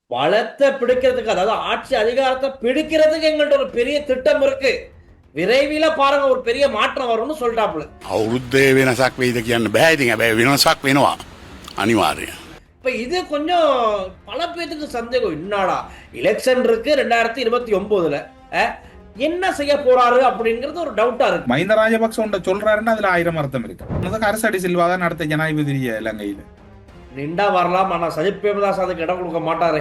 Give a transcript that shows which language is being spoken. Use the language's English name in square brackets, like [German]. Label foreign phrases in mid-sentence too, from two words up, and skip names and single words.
[Tamil] வளத்தை பிடிக்கிறதுக்கு, அதாவது ஆட்சி அதிகாரத்தை பிடிக்கிறதுக்கு எங்கள்ட்ட ஒரு பெரிய திட்டம் இருக்கு. விரைவில பாருங்க ஒரு பெரிய மாற்றம் வரும்னு சொல்லிட்டாப்புல. [Sinhala] අවුරුද්දේ වෙනසක් වෙයිද කියන්න බෑ. ඉතින් හැබැයි වෙනසක් වෙනවා අනිවාර්යයෙන්. [Tamil] இப்ப இது கொஞ்சம் பல பேருக்கு சந்தேகம். என்னடா எலெக்ஷன் இருக்கு 2029ல என்ன செய்ய போறாரு அப்படிங்கிறது ஒரு டவுட்டா இருக்கு. மஹிந்த ராஜபக்ச ஒன்றை சொல்றாருன்னா அதுல 1000 அர்த்தம் இருக்கு. அரசடி சில்வா தான் அடுத்த ஜனாதிபதி இலங்கையில. நின்றா வரலாம், ஆனா சஜித் பிரேமதாஸ் அதுக்கு இடம் கொடுக்க மாட்டாரு.